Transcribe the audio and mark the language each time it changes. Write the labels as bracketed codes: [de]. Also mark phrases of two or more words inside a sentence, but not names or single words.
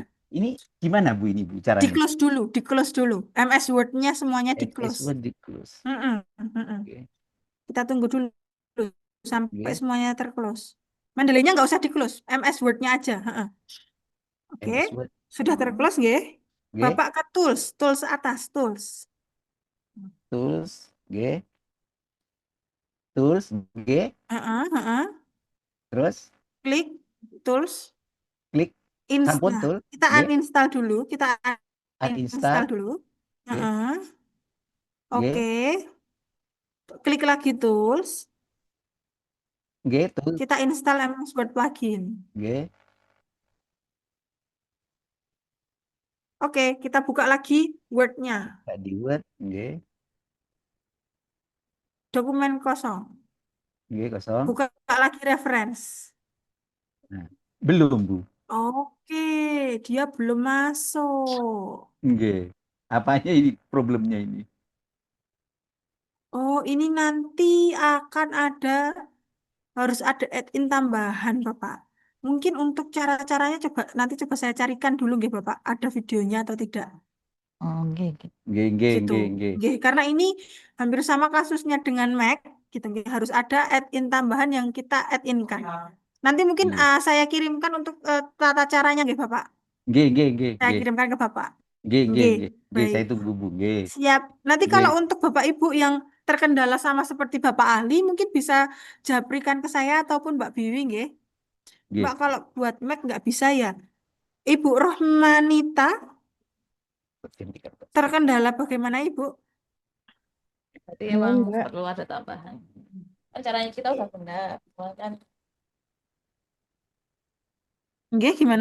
[id] Nggih. Ini gimana Bu ini Bu Di caranya? close dulu, di close dulu. MS Word-nya semuanya di MS close. Word di close. Oke. Kita tunggu dulu sampai Oke. semuanya terclose. Mendeley-nya nggak usah di close, MS Word-nya aja. Oke, MS Word. sudah terclose nggih? Nggih. Bapak ke tools, tools atas, tools. Tools, nggih. Tools, nggih. Terus Klik tools, klik sampun install. tool, Kita nggih. uninstall dulu, kita Uninstall, dulu. nggih. Oke. Klik lagi tools. Nggih, tools, Kita install MS Word plugin. nggih. Oke, kita buka lagi Word-nya. Buka di Word, nggih. Dokumen kosong. Nggih, kosong. Buka lagi reference. Nah, belum, Bu. Oke, dia belum masuk. Nggih. Apanya ini problemnya ini? Oh, ini nanti akan harus ada add-in tambahan, Bapak. Mungkin untuk cara-caranya nanti coba saya carikan dulu, nggih, Bapak. Ada videonya atau tidak? Oh, nggih. Nggih, nggih, Gitu. nggih, nggih. Nggih, karena ini hampir sama kasusnya dengan Mac, gitu. Nggih. Harus ada add-in tambahan yang kita add-in-kan. Nanti mungkin Nggih. saya kirimkan untuk tata caranya, nggih, Bapak. Nggih, nggih, nggih, Saya nggih. kirimkan ke Bapak. Nggih, nggih, Nggih, nggih. Nggih, baik. saya tunggu, Bu. Nggih. Siap. Nanti Nggih. kalau untuk Bapak Ibu yang terkendala sama seperti Bapak Ali, mungkin bisa japrikan ke saya ataupun Mbak Biwi, nggih. Nggih. Mbak, kalau buat Mac nggak bisa ya. Ibu Rohmanita terkendala bagaimana Ibu? Berarti Halo, emang Mbak. perlu ada tambahan. Kan caranya kita udah benar. Cuma kan Nggih, gimana?